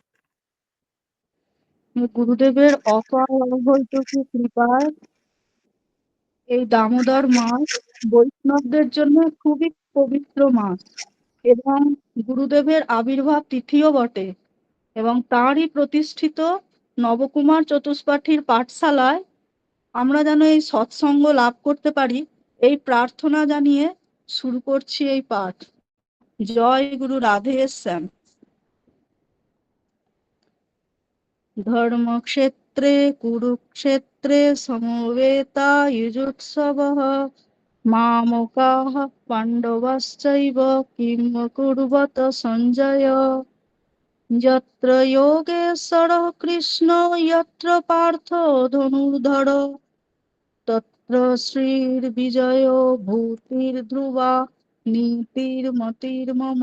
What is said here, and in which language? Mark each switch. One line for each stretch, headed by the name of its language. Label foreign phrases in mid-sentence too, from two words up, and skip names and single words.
Bangla: গুরুদেবের অপার অবৈতকী কৃপায় এই দামোদর মাস বৈষ্ণবদের জন্য খুবই পবিত্র মাস এবং গুরুদেবের আবির্ভাব তিথিও বটে, এবং তারই প্রতিষ্ঠিত নবকুমার চতুষ্পাঠীর পাঠশালায় আমরা যেন এই সৎসঙ্গ লাভ করতে পারি, এই প্রার্থনা জানিয়ে শুরু করছি এই পাঠ। জয় গুরু রাধেশ্যাম।
Sanskrit: ধর্মক্ষেত্রে কুরুক্ষেত্রে সমবেতাयुजुत्सवः मामकाः पाण्डवश्चैव किं कुर्वत सञ्जय। यत्र योगेश्वरः कृष्णो यत्र पार्थो धनुर्धर तत्र श्रीर्विजयो भूतिर्ध्रुवा नीतिर्मतिर्मम।